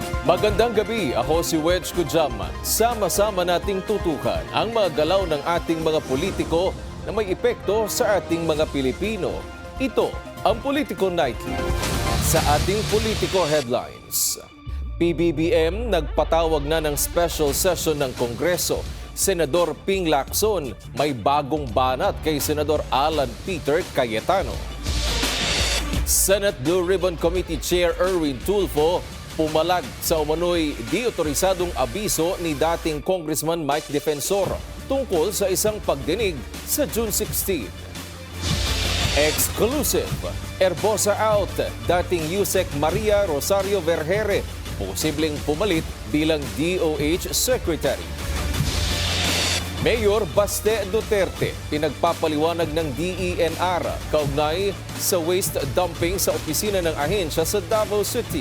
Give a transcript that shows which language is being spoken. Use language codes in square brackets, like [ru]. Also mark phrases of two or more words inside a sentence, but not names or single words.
[tl] Magandang gabi, ako si Wedge Kudjaman. Sama-sama nating tutukan ang mga galaw ng ating mga politiko na may epekto sa ating mga Pilipino. Ito ang Politico Nightly. Sa ating Politico Headlines, PBBM nagpatawag na ng [en] special session [tl] ng Kongreso. Senador Ping Lacson may bagong banat kay Senador Alan Peter Cayetano. Senate Blue Ribbon Committee Chair Erwin Tulfo pumalag sa umano'y di otorisadong abiso ni dating Congressman Mike Defensor tungkol sa isang pagdinig sa June 16. Exclusive, Herbosa out, dating Yusek Maria Rosario Vergere, posibleng pumalit bilang DOH Secretary. Mayor Baste Duterte, pinagpapaliwanag ng DENR kaugnay sa [en] waste dumping [tl] sa opisina ng ahensya sa Davao City.